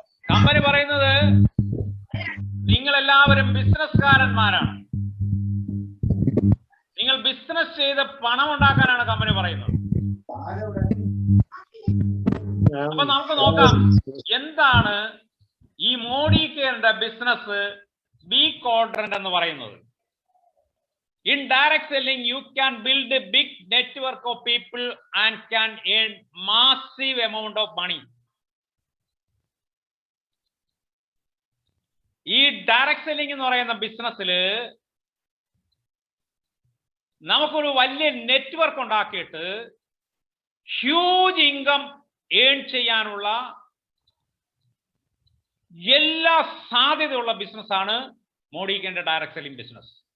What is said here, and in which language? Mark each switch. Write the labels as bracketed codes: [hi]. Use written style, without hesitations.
[ml] Company പറയുന്നത് നിങ്ങൾ എല്ലാവരും ബിസിനസ്സുകാരന്മാരാണ്, നിങ്ങൾ ബിസിനസ് ചെയ്ത് പണം ഉണ്ടാക്കാനാണ് കമ്പനി പറയുന്നത്. അപ്പൊ നമുക്ക് നോക്കാം എന്താണ് ഈ മോഡി കെയറിന്റെ ബിസിനസ് ബി ക്വാഡ്രന്റ് എന്ന് പറയുന്നത്. [en] In direct selling, you can build a big network of people and can earn massive amount of money. [ml] ഈ ഡയറക്ട് സെല്ലിംഗ് എന്ന് പറയുന്ന ബിസിനസ്സില് നമുക്കൊരു വലിയ നെറ്റ്വർക്ക് ഉണ്ടാക്കിയിട്ട് ഹ്യൂജ് ഇൻകം ഏൺ ചെയ്യാനുള്ള എല്ലാ സാധ്യതയുള്ള ബിസിനസ്സാണ് മോഡിക്കന്റെ ഡയറക്ട് സെല്ലിംഗ് ബിസിനസ്.